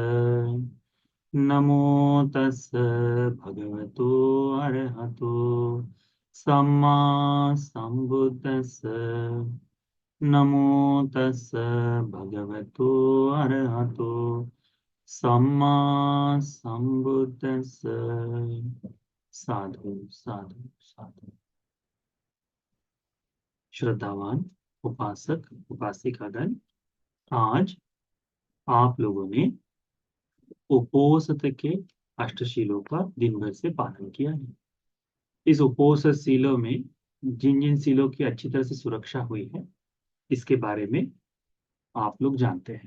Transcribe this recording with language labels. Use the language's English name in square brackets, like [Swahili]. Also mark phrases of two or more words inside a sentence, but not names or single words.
[Pali] नमो तस् भगवतो अरहतो सम्मा सम्बुद्धस्स। नमो तस् भगवतो अरहतो सम्मा सम्बुद्धस्स। साधु साधु साधु। [Hindi] श्रद्धावान उपासक उपासिकागण, आज आप लोगों ने उपोषित के अष्टशीलों का दिन भर से पालन किया है। इस उपोषित शीलों में जिन जिन शीलों की अच्छी तरह से सुरक्षा हुई है, इसके बारे में आप लोग जानते हैं।